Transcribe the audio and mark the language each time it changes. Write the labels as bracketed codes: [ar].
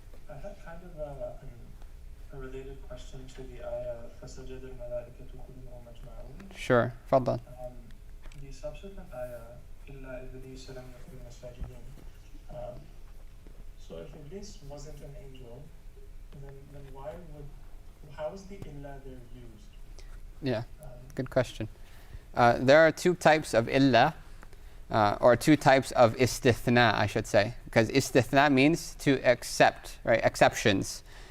[en] I had kind of a related question to the ayah [ar] فَسَجَدَ الْمَلَائِكَةُ كُلُّهُمْ أَجْمَعُونَ. [en] Sure, [ar] تفضل. [en] The subsequent ayah [ar] إِلَّا إِبْلِيسَ لَمْ يَكُنْ مِنَ السَّاجِدِينَ. [en] So if Iblis wasn't an angel, then how is the illa there used? Yeah, good question. There are two types of illa, or two types of istithna, I should say, because istithna means to accept, right? Exceptions.